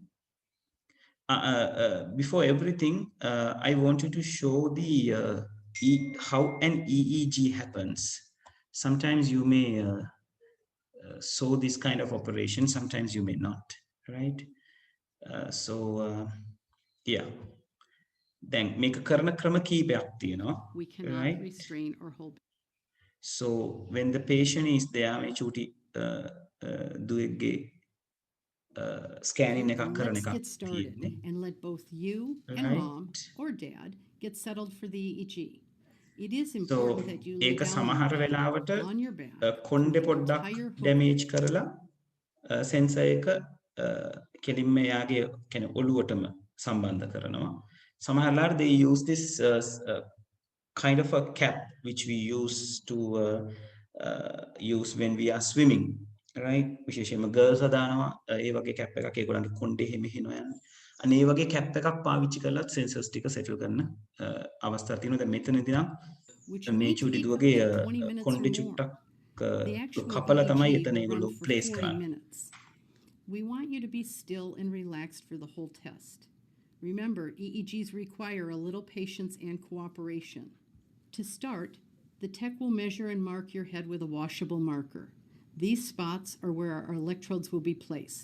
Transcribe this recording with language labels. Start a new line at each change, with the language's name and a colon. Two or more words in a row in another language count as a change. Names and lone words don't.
English: Before everything, I want you to show the how an EEG happens. Sometimes you may so this kind of operation, sometimes you may not, right? Yeah. Then make a
Sinhala: කරන ක්‍රම කීපයක් තියෙනවා,
English: We cannot right? restrain or hold. So when the patient is there,
Sinhala: මේ චූටි දුවෙක්ගේ scanning එකක් කරන
English: Let's
Sinhala: එකක්
English: get started
Sinhala: තියෙන්නේ.
English: and let both you and Right. mom or dad get settled for the EEG. It is So important that you lay
Sinhala: ඒක
English: down
Sinhala: සමහර
English: on,
Sinhala: වෙලාවට
English: on your back.
Sinhala: කොණ්ඩේ
English: with the
Sinhala: පොඩ්ඩක්
English: entire hook
Sinhala: damage කරලා sensor එක කෙලින්ම එයාගේ කියන්නේ ඔළුවටම සම්බන්ධ කරනවා. සමහර වෙලාවට
English: they use this kind of a cap which we use to use when we are swimming, right?
Sinhala: විශේෂයෙන්ම girls දානවා ඒ වගේ cap එකක් ඒගොල්ලන්ගේ කොණ්ඩේ හිමිහිනවා යන. අනේ ඒ වගේ cap එකක් පාවිච්චි කරලා sensors ටික settle කරන අවස්ථා තියෙනවා. දැන් මෙතනදී නම්
English: which
Sinhala: මේ
English: may
Sinhala: චූටි
English: take
Sinhala: දුවගේ
English: up to 20 minutes or
Sinhala: කොණ්ඩේ
English: more.
Sinhala: චුට්ටක්
English: The actual
Sinhala: කපලා තමයි
English: EEG
Sinhala: එතන
English: will
Sinhala: ඒගොල්ලෝ
English: run for
Sinhala: place
English: 40
Sinhala: කරන්නේ.
English: minutes. We want you to be still and relaxed for the whole test. Remember, EEGs require a little patience and cooperation. To start, the tech will measure and mark your head with a washable marker. These spots are where our electrodes will be placed.